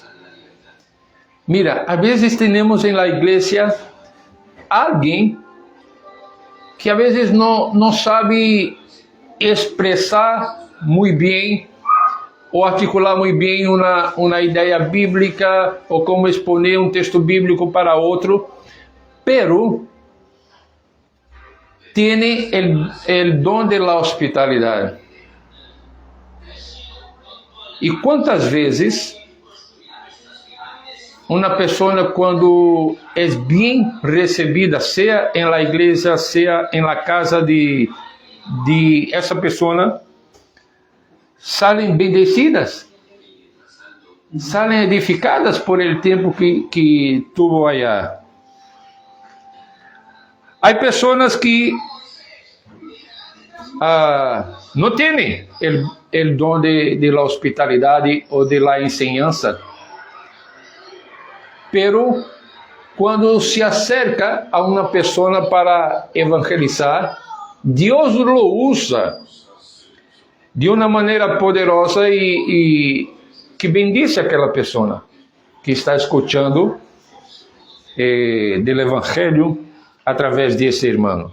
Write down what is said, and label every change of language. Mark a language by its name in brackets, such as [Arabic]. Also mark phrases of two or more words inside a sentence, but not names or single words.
[Portuguese] Mira, às vezes temos na igreja alguém que às vezes não sabe expressar muito bem ou articular muito bem uma ideia bíblica ou como exponer um texto bíblico para outro, [Spanish] pero tiene el [Portuguese] dom [Spanish] de la hospitalidade. [Portuguese] E quantas vezes uma pessoa, quando é bem recebida, seja em la igreja, seja em la casa de essa pessoa, [Spanish] salen bendecidas, salen edificadas por el tempo que tuvo allá. [Portuguese] Há pessoas que não têm o dom de la hospitalidade ou [Spanish] de la enseñanza, pero quando se acerca [Portuguese] a uma pessoa para evangelizar, Deus lo usa de uma maneira poderosa e que bendice aquela pessoa que está escutando do evangelho através desse irmão.